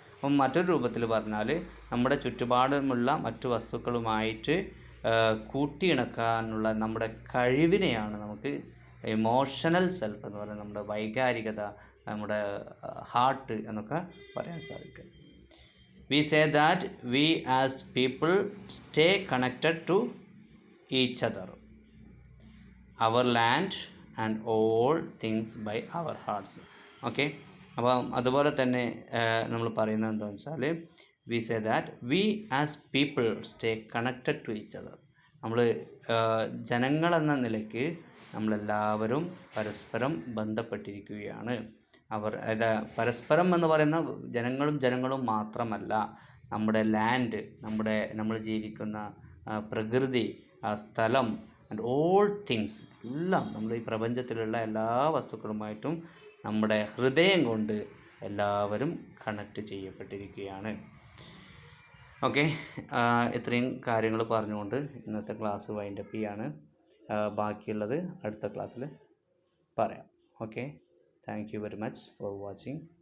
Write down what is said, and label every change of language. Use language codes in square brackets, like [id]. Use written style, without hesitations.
[ml] അപ്പം മറ്റൊരു രൂപത്തിൽ പറഞ്ഞാൽ നമ്മുടെ ചുറ്റുപാടുമുള്ള മറ്റു വസ്തുക്കളുമായിട്ട് കൂട്ടിയിണക്കാനുള്ള നമ്മുടെ കഴിവിനെയാണ് നമുക്ക് ഇമോഷണൽ സെൽഫ് എന്ന് പറയുന്നത്, നമ്മുടെ വൈകാരികത, നമ്മുടെ ഹാർട്ട് എന്നൊക്കെ പറയാൻ സാധിക്കും. [en] We say that we as people stay connected to each other, our land and all things by our hearts. [ml] Okay, അപ്പം അതുപോലെ തന്നെ നമ്മൾ പറയുന്നത് എന്താണെന്ന് വെച്ചാൽ [en] We say that we as people stay connected to each other. [ml] നമ്മൾ ജനങ്ങളെന്ന നിലയ്ക്ക് നമ്മളെല്ലാവരും പരസ്പരം ബന്ധപ്പെട്ടിരിക്കുകയാണ്. പരസ്പരം എന്ന് പറയുന്ന ജനങ്ങളും മാത്രമല്ല, നമ്മുടെ ലാൻഡ്, നമ്മൾ ജീവിക്കുന്ന പ്രകൃതി, സ്ഥലം [en] and all things [ml] എല്ലാം, നമ്മൾ ഈ പ്രപഞ്ചത്തിലുള്ള എല്ലാ വസ്തുക്കളുമായിട്ടും നമ്മുടെ ഹൃദയം കൊണ്ട് എല്ലാവരും കണക്റ്റ് ചെയ്യപ്പെട്ടിരിക്കുകയാണ്. ഓക്കെ, ഇത്രയും കാര്യങ്ങൾ പറഞ്ഞുകൊണ്ട് ഇന്നത്തെ ക്ലാസ് വൈൻഡപ്പ് ചെയ്യാണ്. ബാക്കിയുള്ളത് അടുത്ത ക്ലാസ്സിൽ പറയാം. Okay, [en] thank you very much for watching.